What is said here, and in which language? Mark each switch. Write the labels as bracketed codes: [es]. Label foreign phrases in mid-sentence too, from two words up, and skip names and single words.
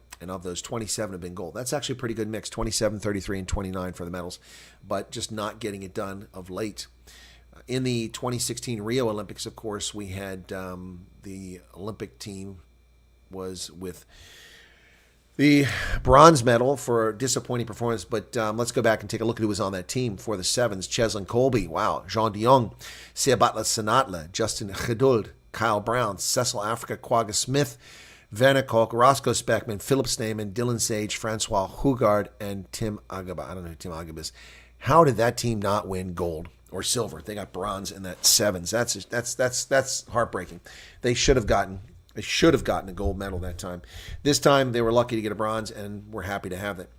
[en] And of those, 27 have been gold. That's actually a pretty good mix, 27, 33, and 29 for the medals, but just not getting it done of late. In the 2016 Rio Olympics, of course, we had the Olympic team was with the bronze medal for a disappointing performance, but let's go back and take a look at who was on that team for the sevens. Cheslin Colby, wow. Jean de Jong, Seabatla Sanatla, Justin Geduld, Kyle Brown, Cecil Africa, Quagga Smith, Werner Koch, Roscoe Speckman, Philip Sneyman, Dylan Sage, Francois Hugard, and Tim Agaba. I don't know who Tim Agaba is. How did that team not win gold or silver? They got bronze in that sevens. That's heartbreaking. They should have gotten a gold medal that time. This time they were lucky to get a bronze, and we're happy to have it.